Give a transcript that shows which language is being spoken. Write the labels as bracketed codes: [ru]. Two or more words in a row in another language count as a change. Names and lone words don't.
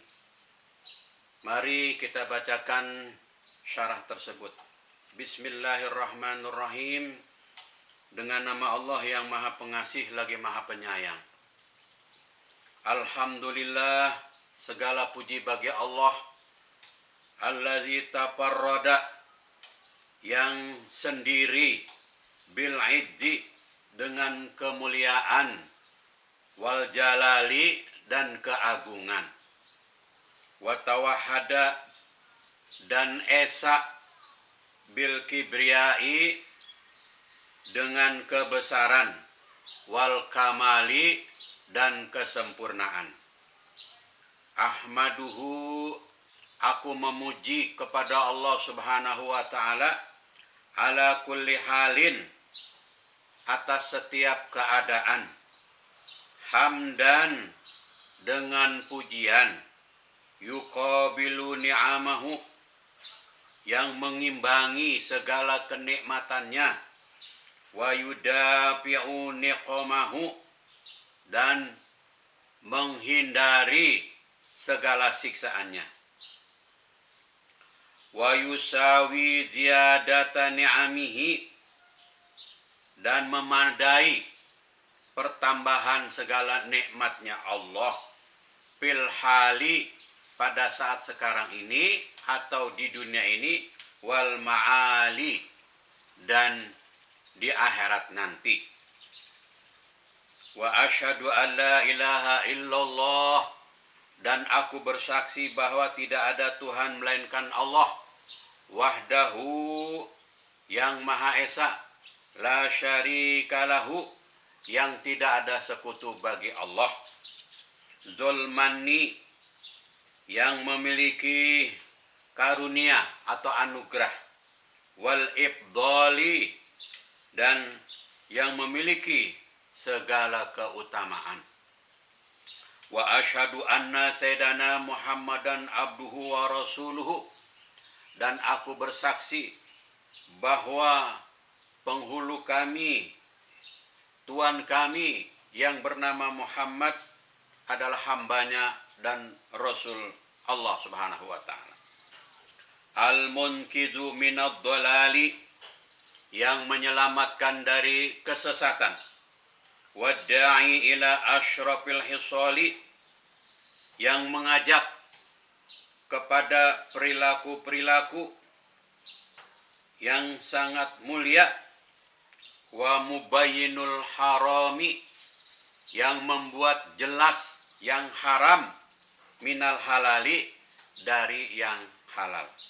[id] Mari kita bacakan syarah tersebut. Bismillahirrahmanirrahim. Dengan nama Allah yang Maha Pengasih lagi Maha Penyayang. Alhamdulillah, segala puji bagi Allah [ar] الذي تفرد, [id] yang sendiri, [ar] بالعز, [id] dengan kemuliaan, [ar] والجلال, [id] dan keagungan, [ar] وتوحد, [id] dan esa, [ar] بالكبرياء, [id] dengan kebesaran, [ar] والكمال, [id] dan kesempurnaan. Ahmaduhu, aku memuji kepada Allah [ar] سبحانه و تعالى على كل حال, [id] atas setiap keadaan, hamdan, dengan pujian, [ar] يقابل نعمه, [id] yang mengimbangi segala kenikmatannya, [ar] ويدافع نقمه, [id] dan menghindari segala siksaannya, [ar] ويساوي زيادة نعمه, [id] dan memadai pertambahan segala nikmatnya Allah, [ar] في الحال, [id] pada saat sekarang ini atau di dunia ini, [ar] والمآل, [id] dan di akhirat nanti. [ar] وأشهد أن لا إله إلا الله, [id] dan aku bersaksi bahwa tidak ada Tuhan melainkan Allah, wahdahu, yang Maha Esa, [ar] لا شريك له, [id] yang tidak ada sekutu bagi Allah, [ar] ذو المن, [id] yang memiliki karunia atau anugerah, [ar] والإفضال, [id] dan yang memiliki segala keutamaan. [ar] وأشهد أن سيدنا محمدا عبده ورسوله, [id] dan aku bersaksi bahwa penghulu kami, Tuhan kami yang bernama Muhammad adalah hambanya dan Rasul Allah [ar] سبحانه وتعالى. المنقذ من الضلال, [id] yang menyelamatkan dari kesesatan. [ar] والداعي إلى أشرف الخصال, [id] yang mengajak kepada perilaku-perilaku yang sangat mulia. [ar] ومبين الحرام, [id] yang membuat jelas yang haram, [ar] من الحلال, [id] dari yang halal.